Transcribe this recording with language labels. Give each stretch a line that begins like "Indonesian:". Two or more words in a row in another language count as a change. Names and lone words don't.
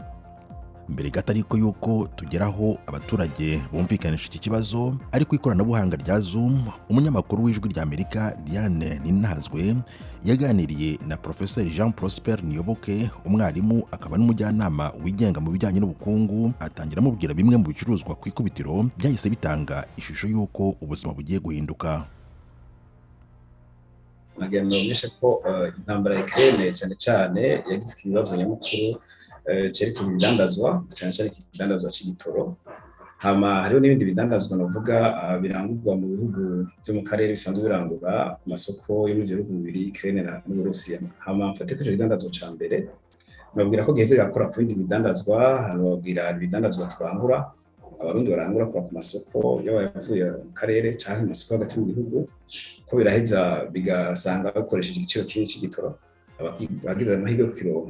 Rundi: Mbere gato ariko yuko tugeraho abaturage bumvikanisha iki kibazo, ariko ikoranabuhanga rya Zoom, umunyamakuru w'ijwi ry'Amerika Diane Ninahazwe yaganiriye na Professor Jean Prosper Niyoboke, umwarimu akaba n'umujyanama wigenga mu bijyanye n'ubukungu, atangira amubwira bimwe mu bicuruzwa ku ikubitiro byahise bitanga ishusho y'uko ubuzima bugiye guhinduka. Nagira ngo nishe ko intambara ya Ukraine cyane yagize ikibazo nyamukuru cerekeye ibidandazwa, cyane ikidandazwa cy'igitoro. Hama hariho n'ibindi bidandazwa navuga birangurwa mu bihugu byo mu karere bisanzwe birangura ku masoko yo mu bihugu bibiri, Ukraine n'Uburusiya. Hama mfate ko ibidandazwa cya mbere nababwira ko giheze gakora ku bindi bidandazwa, nababwira ibidandazwa turangura, abarundi barangura ku masoko y'abavuye mu karere cyangwa mu masoko hagati mu gihugu, ko biraheza bigasanga bakoresheje igiciro kinini cy'igitoro, abagize amahirwe yo kukironka.